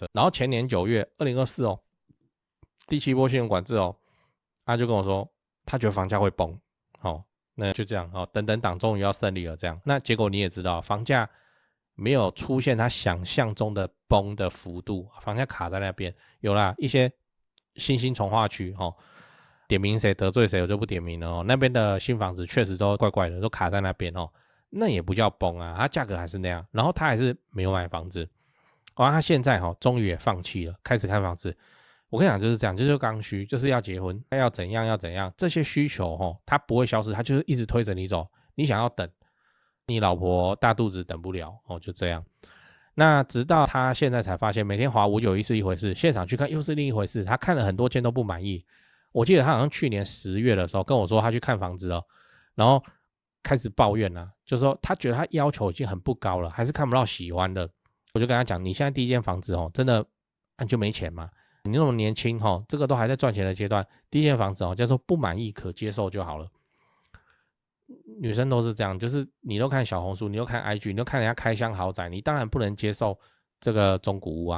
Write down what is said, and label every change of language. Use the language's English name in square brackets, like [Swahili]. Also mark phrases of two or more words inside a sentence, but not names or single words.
[Chinese] 然後前年9月2024哦，第7波信用管制哦，他就跟我說他覺得房價會崩，哦，那就這樣哦，等等黨終於要勝利了這樣。那結果你也知道，房價沒有出現他想象中的崩的幅度，房價卡在那邊。有啦一些新興重劃區哦，點名誰得罪誰我就不點名了哦，那邊的新房子確實都怪怪的，都卡在那邊哦，那也不叫崩啊，它價格還是那樣，然後他還是沒有買房子，他現在終於也放棄了，開始看房子。我跟你講就是這樣，就是剛需，就是要結婚，要怎樣要怎樣，這些需求它不會消失，它就是一直推着你走，你想要等，你老婆大肚子等不了就這樣。那直到他現在才發現，每天滑591是一回事，現場去看又是另一回事。他看了很多間都不滿意。我記得他好像去年10月的時候跟我說，他去看房子然後開始抱怨就是說他覺得他要求已經很不高了，還是看不到喜歡的。我就跟他講，你現在第一間房子真的你就沒錢嗎？你那麼年輕這個都還在賺錢的階段，第一間房子叫做不滿意可接受就好了。女生都是這樣，就是你都看小紅書，你都看 IG， 你都看人家開箱豪宅，你當然不能接受這個中古屋啊。